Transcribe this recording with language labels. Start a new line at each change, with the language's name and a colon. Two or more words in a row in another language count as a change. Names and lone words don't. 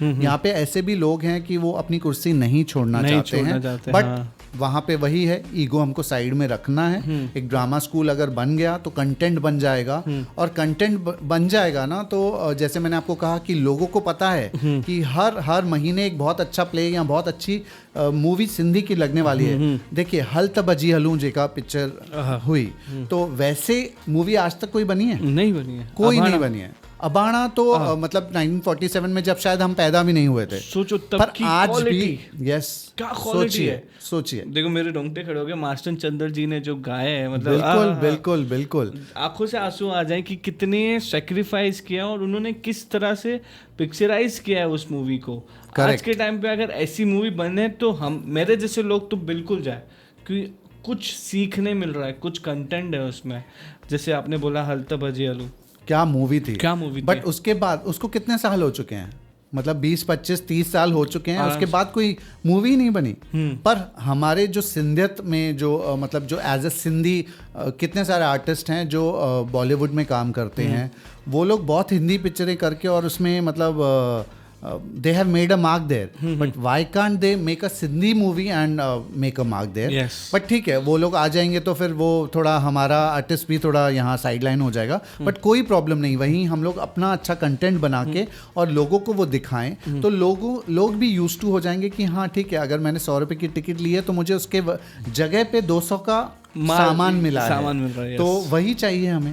Hindi: यहाँ पे ऐसे भी लोग हैं कि वो अपनी कुर्सी नहीं छोड़ना चाहते हैं, बट वहाँ पे वही है, ईगो हमको साइड में रखना है। एक ड्रामा स्कूल अगर बन गया तो कंटेंट बन जाएगा, और कंटेंट बन जाएगा ना तो जैसे मैंने आपको कहा कि लोगों को पता है कि हर महीने एक बहुत अच्छा प्ले या बहुत अच्छी मूवी सिंधी की लगने वाली है। देखिए हल त बजी हलूं जेका पिक्चर हुई, तो वैसे मूवी आज तक कोई बनी है? नहीं बनी है, कोई नहीं बनी है। अबाणा तो मतलब 1947 में जब शायद हम पैदा भी नहीं हुए थे। सोचो तब पर की आज क्वालिटी, भी यस क्या क्वालिटी है। सोचिए देखो मेरे रोंगटे खड़े हो गए, मास्टर चंद्र जी ने जो गाए हैं, मतलब बिल्कुल बिल्कुल बिल्कुल आंखों से आंसू आ जाए कि कितने सेक्रीफाइस किया और उन्होंने किस तरह से पिक्चराइज किया है उस मूवी को। आज के टाइम पे अगर ऐसी मूवी बने तो हम मेरे जैसे लोग तो बिल्कुल जाए, क्योंकि कुछ सीखने मिल रहा है, कुछ कंटेंट है उसमें। जैसे आपने बोला हल त बजी हलूं, क्या मूवी थी, क्या मूवी थी। बट उसके बाद उसको कितने साल हो चुके हैं? मतलब 20, 25, 30 साल हो चुके हैं, उसके बाद कोई मूवी नहीं बनी। पर हमारे जो सिंधियत में जो मतलब जो
English: as a Sindhi
Hindi: कितने सारे आर्टिस्ट हैं जो बॉलीवुड में काम करते हैं, वो लोग बहुत हिंदी पिक्चरें करके और उसमें मतलब
English: they have made a mark there, but why can't they make a Sindhi movie and make a mark there? Yes.
Hindi: But ठीक है, वो लोग आ जाएंगे तो फिर वो थोड़ा हमारा आर्टिस्ट भी थोड़ा यहाँ साइडलाइन हो जाएगा, बट कोई प्रॉब्लम नहीं। वहीं हम लोग अपना अच्छा कंटेंट बना के और लोगों को वो दिखाएं तो लोग भी
English: use to
Hindi: हो जाएंगे कि हाँ ठीक है, अगर मैंने 100 रुपए की टिकट ली है तो मुझे उसके जगह पे 200 का सामान मिल रहा है, तो वही चाहिए हमें।